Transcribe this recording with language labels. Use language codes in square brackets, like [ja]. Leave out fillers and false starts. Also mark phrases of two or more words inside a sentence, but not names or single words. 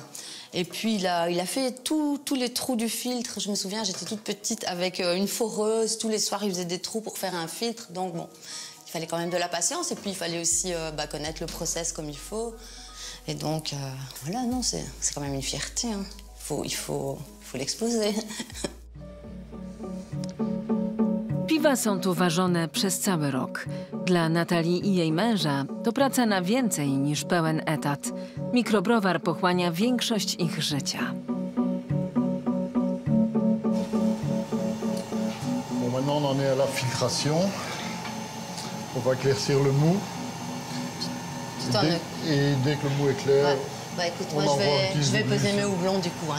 [fr] Et puis il a fait tous les trous du filtre. Je me souviens, j'étais toute petite avec une foreuse. Tous les soirs, il faisait des trous pour faire un filtre. Donc bon, il fallait quand même de la patience. Et puis il fallait aussi connaître le process comme il faut. Et donc voilà, non, c'est quand même une fierté. Hein. Il faut l'exposer. [pl] Piwa są tu ważone przez cały rok. Dla Natalii i jej męża to praca na więcej niż pełen etat. Mikrobrowar pochłania większość ich życia. [fr] Bon, maintenant on en est à la filtration. On va éclaircir le mou. Et dès que le mou est clair, écoute, moi je vais peser mes houblons du coup. Hein.